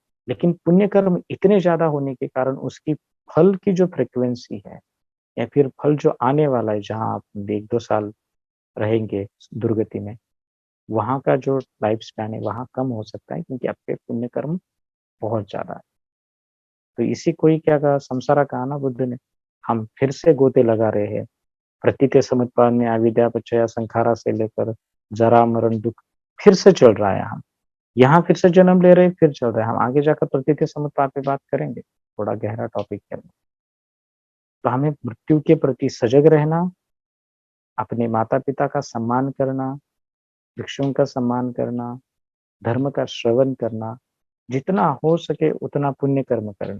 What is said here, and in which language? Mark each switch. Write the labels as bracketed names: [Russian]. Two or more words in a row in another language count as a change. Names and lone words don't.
[Hindi] लेकिन पुण्य कर्म इतने ज़्यादा होने के कारण उसकी फल की जो फ्रीक्वेंसी है या फिर फल जो आने वाला है, जहाँ आप 1-2 साल रहेंगे दुर्गति में, वहाँ का जो [English] life span [Hindi] है, वहाँ कम हो सकता है क्योंकि आपके पुण्य कर्म बहुत ज़्यादा है। तो इसी को ही क्या कहा, संसारा कहा ना बुद्ध ने, हम फिर से गोते लगा रहे हैं। [Pali] प्रतीते समुत्पादने अविद्या पचया संखारा [Hindi] से लेकर जरा मरण दुख फिर से चल रहा है हम। यहाँ फिर से जन्म ले रहे हैं, फिर चल रहा है। हम आगे जाकर प्रतीते समुत्पाद पे बात करेंगे, थोड़ा गहरा टॉपिक है। तो हमें मृत्यु के प्रति सजग रहना, अपने माता-पिता का सम्मान करना, भिक्षुओं का सम्मान करना, धर्म का श्रवण करना, जितना हो सके उतना पुण्य कर्म करना।